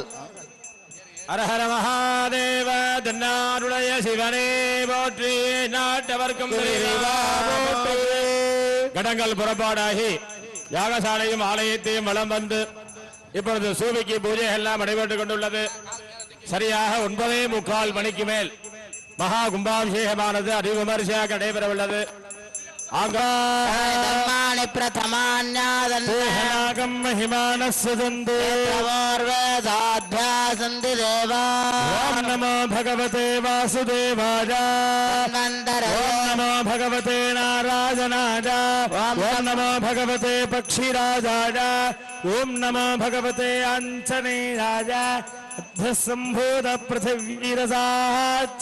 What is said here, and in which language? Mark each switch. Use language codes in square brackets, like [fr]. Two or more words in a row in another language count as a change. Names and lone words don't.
[ta] அரஹர மகாதேவ தென்னாடுடைய சிவனே போற்றி, நாட்டவர்க்கும் கடங்கள் புறப்பாடாகி யாகசாலையும் ஆலயத்தையும் வலம் வந்து இப்பொழுது சூபிக்கு பூஜை எல்லாம் நடைபெற்றுக் கொண்டுள்ளது. சரியாக 9:45 மணிக்கு மேல் மகா கும்பாபிஷேகமானது அதிவிமரிசையாக நடைபெற உள்ளது. [sa] नमो भगवते वासुदेवाय, नमो भगवते नारायणाय, नमो भगवते पक्षीराजाय, ओम नमो भगवते आंजनेयाय, संभूत पृथिवीरसाच